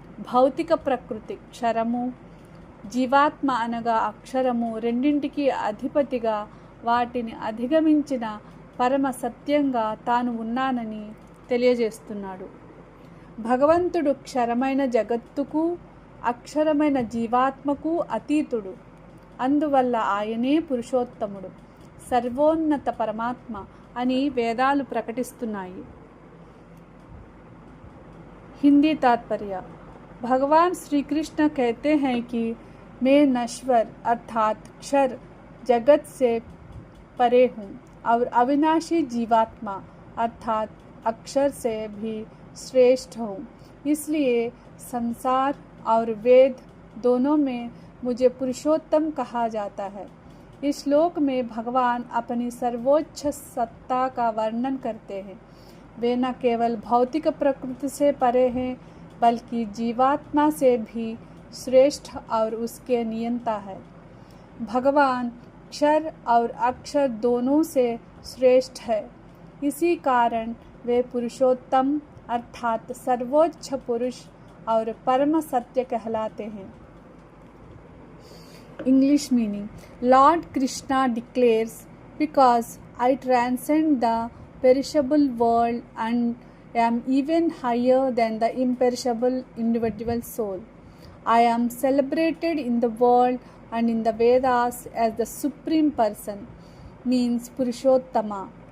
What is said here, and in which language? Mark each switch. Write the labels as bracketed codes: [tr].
[te] భౌతిక ప్రకృతి క్షరము, జీవాత్మ అనగా అక్షరము రెండింటికి అధిపతిగా, వాటిని అధిగమించిన పరమ సత్యంగా తాను ఉన్నానని తెలియజేస్తున్నాడు. భగవంతుడు క్షరమైన జగత్తుకు, అక్షరమైన జీవాత్మకు అతీతుడు. అందువల్ల ఆయనే పురుషోత్తముడు, సర్వోన్నత పరమాత్మ అని వేదాలు ప్రకటిస్తున్నాయి. [hi] हिंदी तात्पर्य: भगवान श्री कृष्ण कहते हैं कि मैं नश्वर अर्थात क्षर जगत से परे हूँ और अविनाशी जीवात्मा अर्थात अक्षर से भी श्रेष्ठ हूँ। इसलिए संसार और वेद दोनों में मुझे पुरुषोत्तम कहा जाता है। इस श्लोक में भगवान अपनी सर्वोच्च सत्ता का वर्णन करते हैं। वे न केवल भौतिक प्रकृति से परे हैं, बल्कि जीवात्मा से भी श्रेष्ठ और उसके नियंता है। भगवान क्षर और अक्षर दोनों से श्रेष्ठ है। इसी कारण वे पुरुषोत्तम अर्थात सर्वोच्च पुरुष और परम सत्य कहलाते हैं। [en] English meaning: lord Krishna declares, because I transcend the perishable world and am even higher than the imperishable individual soul. I am celebrated in the world and in the Vedas as the Supreme Person, means Purushottama.